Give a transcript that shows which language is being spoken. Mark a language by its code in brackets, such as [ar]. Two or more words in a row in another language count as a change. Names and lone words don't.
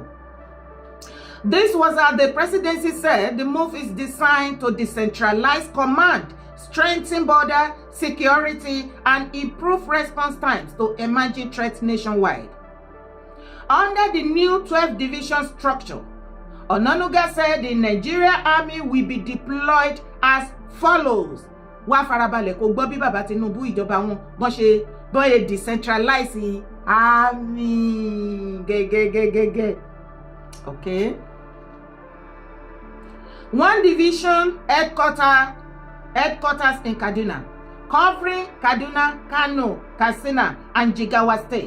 [en] This was as the presidency said the move is designed to decentralize command, strengthen border security, and improve response times to emerging threats nationwide. Under the new 12 division structure, Onanuga said the Nigeria Army will be deployed as follows. [yo] Wá farabalẹ̀ kó gbọ́ bí bàbá Tinubu ìjọba wọn bọ́n ṣe [en] decentralize army [yo] gẹ́gẹ́gẹ́gẹ́. [en] Okay. 1 division headquarters in Kaduna, covering Kaduna, Kano, Katsina, and Jigawa State.